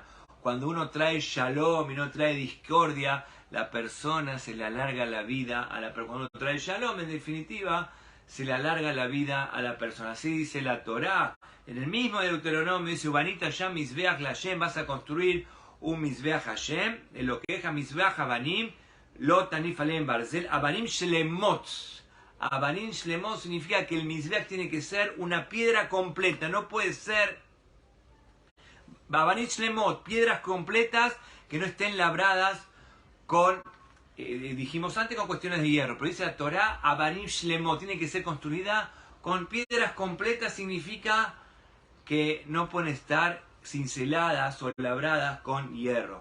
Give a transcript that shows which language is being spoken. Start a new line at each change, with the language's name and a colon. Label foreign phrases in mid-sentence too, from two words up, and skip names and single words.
Spanish: Cuando uno trae Shalom y no trae discordia, la persona se le alarga la vida a la persona. Cuando uno trae Shalom, en definitiva, se le alarga la vida a la persona. Así dice la Torá. En el mismo Deuteronomio dice,
Hebrew: ובנית את מזבח לה,
Spanish: vas a construir un
Hebrew: מזבח ה,
Spanish: en lo que es
Hebrew: מזבח אבנים, לא תניף עליהם ברזל, אבנים שלמות. אבנים שלמות
Spanish: significa que el Mizbeach tiene que ser una piedra completa, no puede ser
Hebrew: אבנים שלמות,
Spanish: piedras completas que no estén labradas con, dijimos antes, con cuestiones de hierro. Pero dice la Torá,
Hebrew: אבנים שלמות,
Spanish: tiene que ser construida con piedras completas, significa que no pueden estar cinceladas o labradas con hierro.